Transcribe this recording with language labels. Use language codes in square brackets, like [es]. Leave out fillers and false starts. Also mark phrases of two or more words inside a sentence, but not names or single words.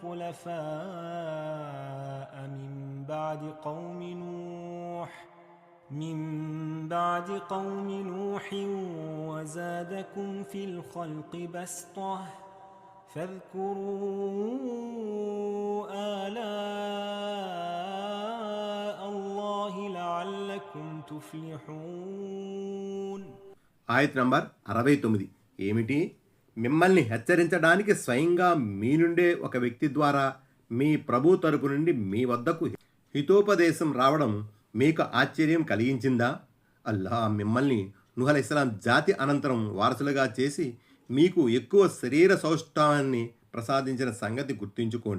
[ar] خلفاء من بعد قوم نوح وزادكم في الخلق بسطة فاذكروا آلاء الله لعلكم تفلحون. [te] ఆయత్ నంబర్ 69. ఏమిటి? మిమ్మల్ని హెచ్చరించడానికి స్వయంగా మీ నుండే ఒక వ్యక్తి ద్వారా మీ ప్రభు తరపు నుండి మీ వద్దకు హితోపదేశం రావడం మీకు ఆశ్చర్యం కలిగించిందా? అల్లాహ్ మిమ్మల్ని నూహ్ అలైహిస్సలాం జాతి అనంతరం వారసులుగా చేసి మీకు ఎక్కువ శరీర సౌష్ఠవాన్ని ప్రసాదించిన సంగతి గుర్తుంచుకోండి.